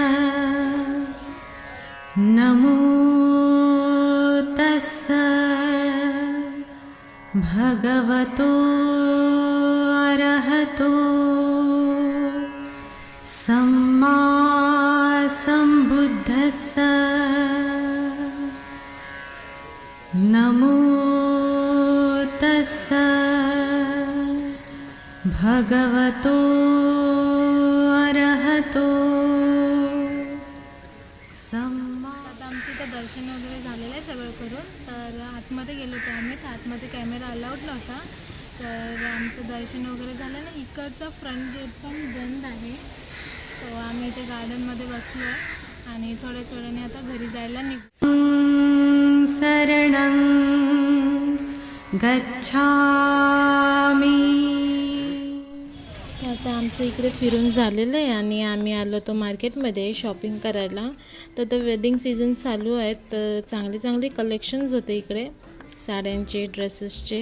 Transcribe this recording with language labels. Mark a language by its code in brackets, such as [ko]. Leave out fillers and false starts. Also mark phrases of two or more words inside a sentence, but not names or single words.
[pi] नमो तस्सा भगवतो अरहतो सम्मा सम्बुद्धस्सा. नमो तस्सा भगवतो अरहतो सम्मा. [mr] आता आमचं इथं दर्शन वगैरे झालेलं आहे सगळं करून. तर आतमध्ये गेलो होतो आम्ही, तर आतमध्ये [en] camera allowed [mr] नव्हता. तर आमचं दर्शन वगैरे झालं ना. इकडचा [en] front gate [mr] पण बंद आहे. तो आम्ही इथे गार्डनमध्ये बसलो आहे आणि थोड्याच वेळाने आता घरी जायला निघतो. [pi] शरणं गच्छामि. [mr] आता आमचं इकडे फिरून झालेलं आहे आणि आम्ही आलो तो मार्केटमध्ये शॉपिंग करायला. तर ते [en] wedding season [mr] चालू आहेत, तर चांगले चांगले कलेक्शन्स होते इकडे साड्यांचे, ड्रेसेसचे.